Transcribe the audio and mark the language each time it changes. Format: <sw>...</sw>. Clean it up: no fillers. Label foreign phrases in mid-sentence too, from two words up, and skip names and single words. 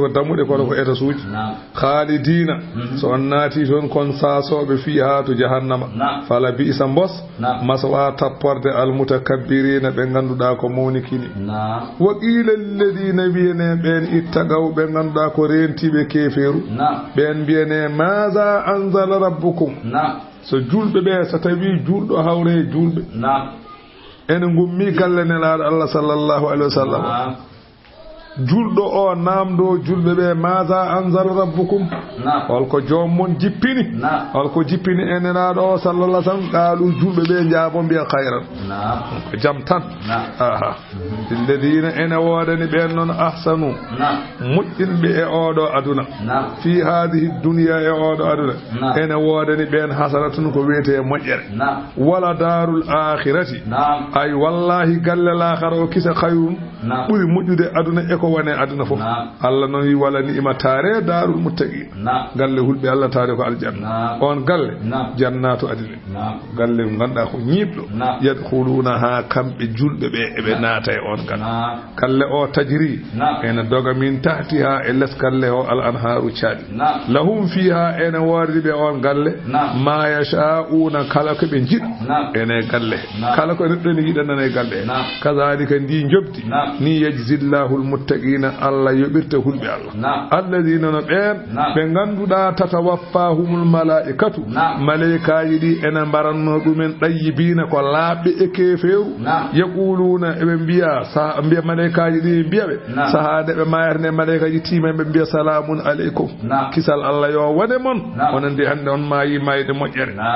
<ff>ko dammuɗe kono ko etasuji khalidina so on naati toon kon sasoɓe fiha to jahannama</ff> <ar>فلبئس</ar> <ff>mbos maswa tapporde almutakabbir ɓe ganduɗa ko mawnikini</ff> <ar>وقيل للذين</ar> <ff>wiyene ɓen ittagaw ɓe ganduɗa ko rentiɓe keferu ɓen mbiyene</ff> <ar>ماذا أنزل ربكم</ar> <ff>so julɓe ɓe so tawi julɗo hawre julɓe ene gummi galle nelaɗo Allah</ff> <ar>صلى الله عليه وسلم</ar> <ff>julɗo o namdo julɓe ɓe</ff> <ar>ماذا أنزل ربكم</ar> <ff>holko joomum jippini holko jippini enenaɗo o</ff> <ar>صلى الله سلم</ar> <ff>qaalu julɓe ɓe jaabo mbiya khayran ko jam tan alladina ene wodani ɓen noon ahsanu moƴƴinɓe e oɗo aduna</ff> <ar>في هذه الدنيا</ar> <ff>e oɗo aduna ene wodani ɓen hasanatun ko wiyete moƴƴere</ff> <ar>ولدار الآخرة</ar> <ff>ay wallahi galle l'akhara o kisa khayrum ɓuri moƴƴude aduna e ko wone aduna fof Allah noon wi</ff> <ar>ولنعم</ar> <ff>tare</ff> <ar>دار المتقين</ar> <ff>galle hulɓe Allah tare ko aljanna on galle</ff> <ar>جنات عدن</ar> <ff>galle ganda ko ñiɓɗo yadkhuluna ha kamɓe julɓe ɓe eɓe naata e on galle o tajri ene doga</ff> <ar>من تحتها</ar> <ff>e less galle o</ff> <ar>الأنهار</ar> <ff>caɗi</ff> <ar>لهم فيها</ar> <ff>ene wordiɓe on galle</ff> <ar>ما يشاؤون</ar> <ff>kala ko ɓe jiɗ ene galle kala ko neɗɗo ne yiɗanana e galle kazalika ndi jobdi ni</ff> <ar>يجزي الله المتقين</ar> <ff>Allah yoɓirta hulɓe Allah alladina no ɓen ɓe ganduɗa</ff> <ar>تتوفاهم الملائكة</ar> <ff>malaikaji ɗi ene mbaranno ɗumen ɗayyibina ko laaɓɓe e keferu yaquluna eɓe mbiya malaikaji ɗi mbiyaɓe sahade ɓe mayatane malaikaji tima ɓe mbiya</ff> <ar>سلام عليكم</ar> <ff>kisal Allah yo wone mon onandi hande on mayi mayde moƴƴere</ff>